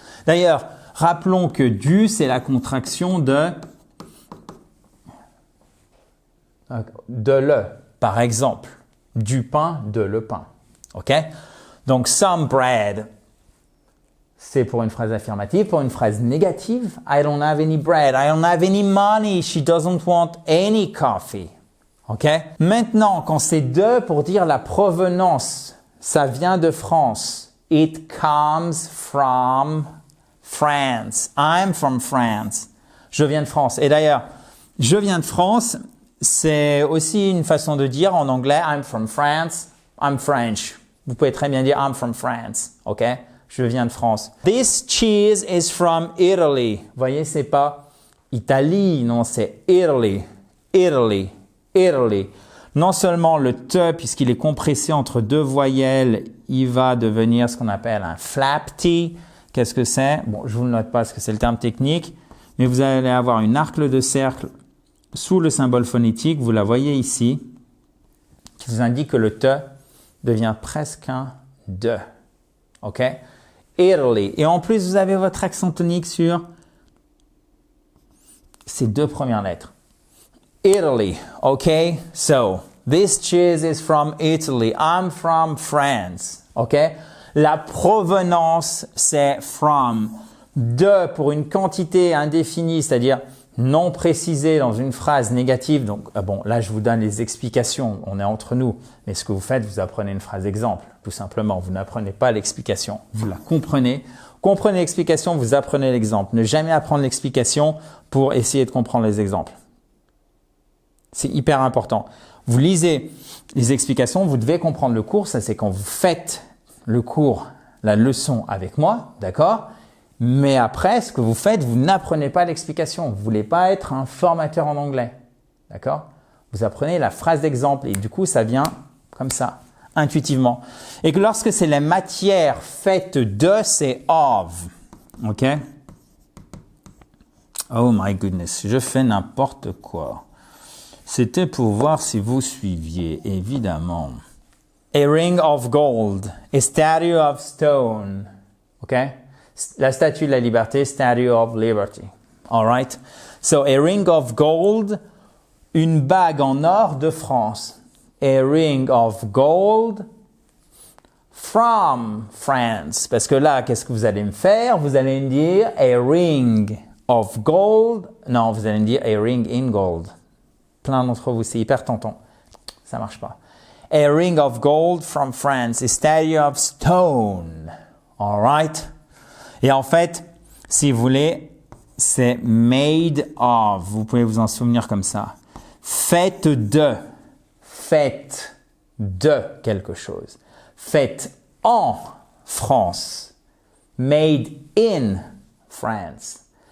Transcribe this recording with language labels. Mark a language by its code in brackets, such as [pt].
[fr] D'ailleurs, rappelons que du, c'est la contraction de le. Par exemple, du pain, de le pain. OK? Donc, [en] some bread, [fr] c'est pour une phrase affirmative. Pour une phrase négative, [en] I don't have any bread. I don't have any money. She doesn't want any coffee. OK? [fr] Maintenant, quand c'est de pour dire la provenance, ça vient de France. [en] It comes from France. I'm from France. [fr] Je viens de France. Et d'ailleurs, je viens de France, c'est aussi une façon de dire en anglais, [en] I'm from France, I'm French. [fr] Vous pouvez très bien dire [en] I'm from France. [fr] OK? Je viens de France. [en] This cheese is from Italy. [fr] Vous voyez, c'est pas Italie, non, c'est Italy. Italy. Italy. Non seulement le te, puisqu'il est compressé entre deux voyelles, il va devenir ce qu'on appelle un flap T. Qu'est-ce que c'est? Bon, je vous le note pas parce que c'est le terme technique, mais vous allez avoir une arcle de cercle sous le symbole phonétique, vous la voyez ici, qui vous indique que le te devient presque un de. OK? Italy. Et en plus, vous avez votre accent tonique sur ces deux premières lettres. [en] Italy. OK? So, this cheese is from Italy. I'm from France. OK? [fr] La provenance, c'est from. De pour une quantité indéfinie, c'est-à-dire non précisée dans une phrase négative. Donc, bon, là, je vous donne les explications. On est entre nous. Mais ce que vous faites, vous apprenez une phrase exemple, tout simplement. Vous n'apprenez pas l'explication. Vous la comprenez. Comprenez l'explication, vous apprenez l'exemple. Ne jamais apprendre l'explication pour essayer de comprendre les exemples. C'est hyper important. Vous lisez les explications, vous devez comprendre le cours. Ça, c'est quand vous faites le cours, la leçon avec moi, d'accord? Mais après, ce que vous faites, vous n'apprenez pas l'explication. Vous ne voulez pas être un formateur en anglais, d'accord? Vous apprenez la phrase d'exemple et du coup, ça vient comme ça, intuitivement. Et que lorsque c'est la matière faite de, c'est of, ok? [en] Oh my goodness, [fr] je fais n'importe quoi. C'était pour voir si vous suiviez, évidemment. [en] A ring of gold, a statue of stone. OK? [fr] La statue de la liberté, [en] statue of liberty. All right? So, a ring of gold, [fr] une bague en or de France. [en] A ring of gold from France. [fr] Parce que là, qu'est-ce que vous allez me faire? Vous allez me dire [en] a ring of gold. [fr] Non, vous allez me dire [en] a ring in gold. [fr] Plein d'entre vous, c'est hyper tentant. Ça marche pas. [en] A ring of gold from France, a statue of stone. All right? [fr] Et en fait, si vous voulez, c'est made of. Vous pouvez vous en souvenir comme ça. Faites de. Faites de quelque chose. Faites en France. [en] Made in France.